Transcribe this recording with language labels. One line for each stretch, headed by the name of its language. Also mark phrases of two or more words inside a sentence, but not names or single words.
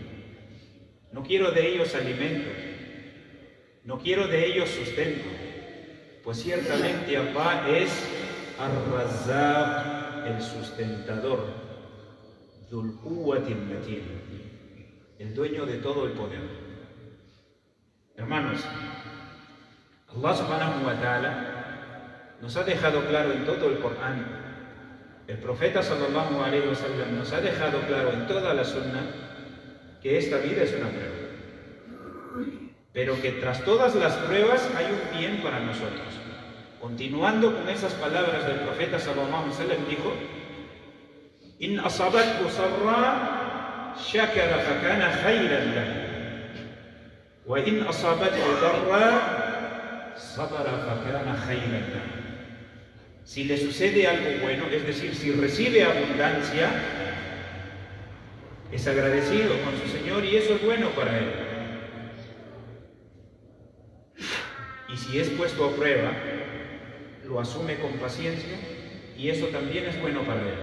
Spanish: No quiero de ellos alimento, no quiero de ellos sustento, pues ciertamente Allah es Ar-Razzaq, el sustentador,
Arabic: ذو القوة المتين,
Spanish: el dueño de todo el poder. Hermanos, Allah
Arabic: سبحانه وتعالى
Spanish: nos ha dejado claro en todo el Corán, el profeta
Arabic: صلى الله عليه وسلم
Spanish: nos ha dejado claro en toda la sunna que esta vida es una prueba, pero que tras todas las pruebas hay un bien para nosotros. Continuando con esas palabras del profeta
Arabic: صلى الله عليه وسلم,
Spanish: dijo:
Arabic: إن أصابته سراء شكر فكان خيرا له وإن أصابته ضراء صبر فكان خيرا له.
Spanish: Si le sucede algo bueno, es decir, si recibe abundancia, es agradecido con su Señor y eso es bueno para él. Y si es puesto a prueba, lo asume con paciencia y eso también es bueno para él.